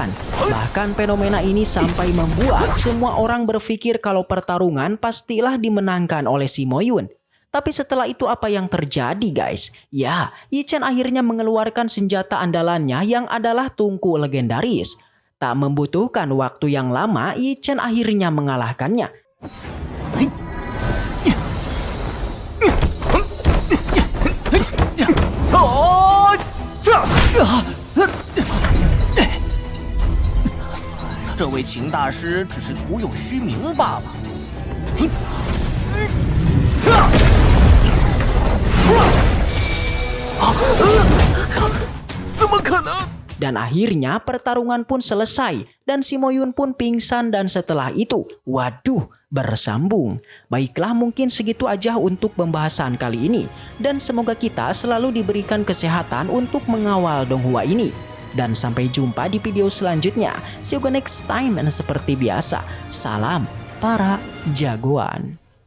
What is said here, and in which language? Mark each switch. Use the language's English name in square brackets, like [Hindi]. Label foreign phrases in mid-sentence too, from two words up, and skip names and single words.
[Indonesian] Bahkan fenomena ini sampai membuat semua orang berpikir kalau pertarungan pastilah dimenangkan oleh si Mo Yun. Tapi setelah itu apa yang terjadi guys? Ya, Yi Chen akhirnya mengeluarkan senjata andalannya yang adalah tungku legendaris. Tak membutuhkan waktu yang lama, Yi Chen akhirnya mengalahkannya. [Chinese] 啊！这位秦大师只是徒有虚名罢了。怎么可能？ [Indonesian] Dan akhirnya pertarungan pun selesai dan si Mo Yun pun pingsan dan setelah itu, waduh, bersambung. Baiklah mungkin segitu aja untuk pembahasan kali ini. Dan semoga kita selalu diberikan kesehatan untuk mengawal Donghua ini. Dan sampai jumpa di video selanjutnya. [English] See you next time [Indonesian] dan seperti biasa, salam para jagoan.